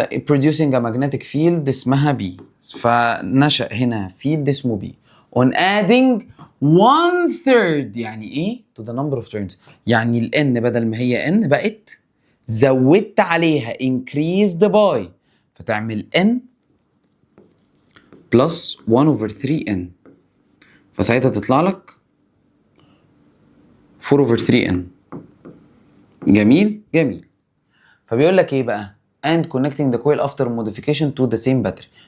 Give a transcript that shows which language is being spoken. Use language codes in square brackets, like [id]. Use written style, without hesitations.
[en] producing a magnetic field اسمها B. [ar] فنشأ هنا field اسمه B. [en] On adding 1/3 [ar] يعني ايه؟ [en] to the number of turns. [ar] يعني ال N بدل ما هي N بقت زودت عليها [en] increased by، [ar] فتعمل N plus 1/3N، فساعتها تطلع لك 4/3N. جميل جميل. فبيقول لك ايه بقى؟ [en] and connecting the coil after modification to the same battery.